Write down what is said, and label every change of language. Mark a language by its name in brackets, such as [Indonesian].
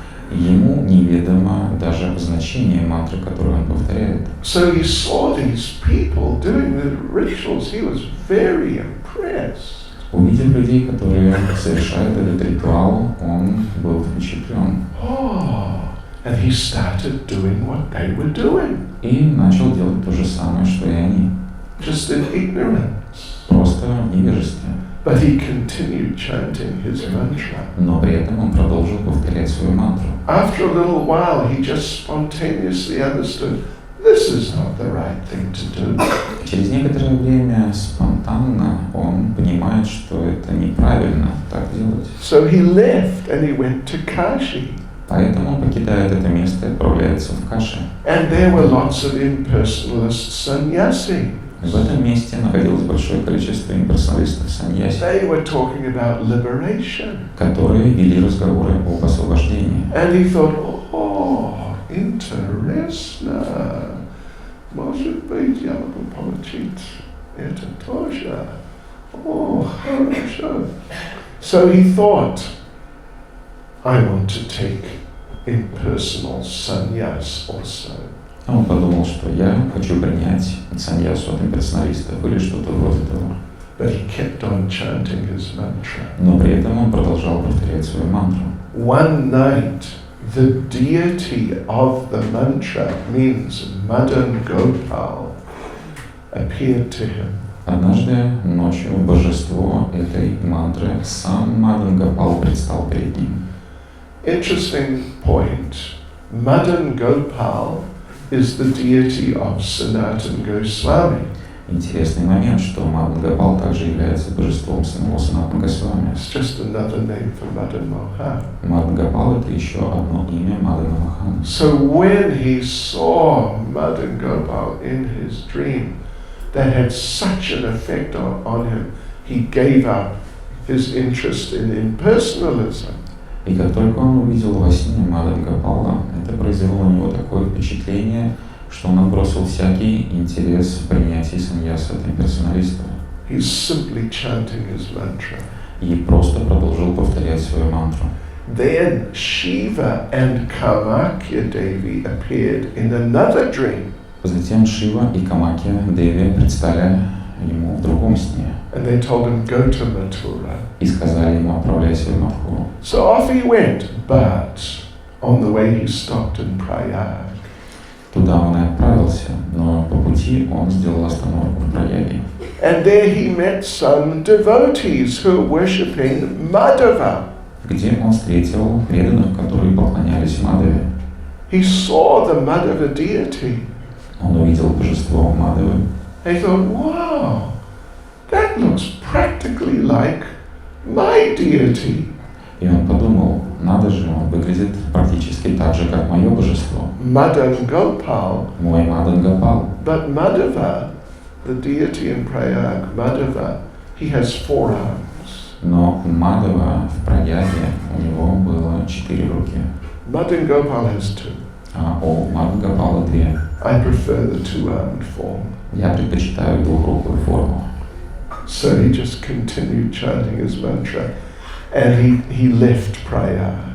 [Russian] Ему неведомо даже значение мантры, которую он повторяет. [English] So he saw these people doing the rituals. He was very impressed. [Russian] Увидев людей, которые совершают этот ритуал, он был впечатлен. [English] Oh, and he started doing what they were doing. [Russian] И начал делать то же самое, что и они. [English] Just in ignorance. [Russian] Просто в невежестве. [English] But he continued chanting his mantra. [Russian] Но при этом он продолжил повторять свою мантру. [English] After a little while, he just spontaneously understood, this is not the right thing to do. [Russian] Через некоторое время спонтанно он понимает, что это неправильно так делать. [English] So he left and he went to Kashi. [Russian] Поэтому он покидает это место и отправляется в Каши. [English] And there were lots of impersonalist sannyasi. [Russian] В этом месте находилось большое количество имперсоналистов саньяси, [English] They were talking about liberation. [Russian] которые вели разговоры об освобождении. [English] And he thought, oh, [Russian] интересно. Может быть, я могу получить это тоже. Oh, хорошо. [English] So he thought, I want to take impersonal sannyas also. [Russian] Он подумал, что я хочу принять саньясу от имперсоналистов или что-то вроде того. [English] But he kept on chanting his mantra. [Russian] Но при этом он продолжал повторять свою мантру. [English] One night, the deity of the mantra, means Madan Gopal, appeared to him. [Russian] Однажды ночью божество этой мантры, сам Мадан Гопал, предстал перед ним. [English] Interesting point. Madan Gopal is the deity of Sanatana Goswami. [Russian] Интересный момент, что Мадан Гопал также является божеством самого Санатана Госвами. [English] It's just another name for Madan Mohan. [Russian] Мадан Гопал — это еще одно имя Мадана Мохана. [English] So when he saw Madan Gopal in his dream, that had such an effect on him, he gave up his interest in impersonalism. [Russian] И как только он увидел во сне Мадан Гопала, это произвело на него такое впечатление, что он отбросил всякий интерес в принятии саньяса от имперсоналистов. [English] He's simply chanting his mantra. [Russian] И просто продолжил повторять свою мантру. [English] Then Shiva and Kamakya Devi appeared in another dream. [Russian] Затем Шива и Камакья Деви предстали ему в другом сне. [English] And they told him, go to Mathura. [Russian] И сказали ему: отправляйся в Мадхуру. [English] So off he went, but on the way he stopped in Prayag. [Russian] Туда он и отправился, но по пути он сделал остановку в Праяге. [English] And there he met some devotees who were worshipping Madhava. [Russian] Где он встретил преданных, которые поклонялись Мадаве. [English] He saw the Madhava deity. [Russian] Он увидел божество Мадавы. [English] He thought, wow, that looks practically like my deity. [Russian] И он подумал: надо же, он выглядит практически так же, как мое божество. [English] Madan Gopal. [Russian] Мой Мадан Гопал. [English] But Madhava, the deity in Prayag, Madhava, he has 4 arms. [Russian] Но Мадава в Праяге у него было 4 руки. [English] Madan Gopal has 2. [Russian] О Мадангапала 2. [English] I prefer the two-armed form. [Russian] Я предпочитаю двухрукую форму. [English] So he just continued chanting his mantra, and he left Prayag.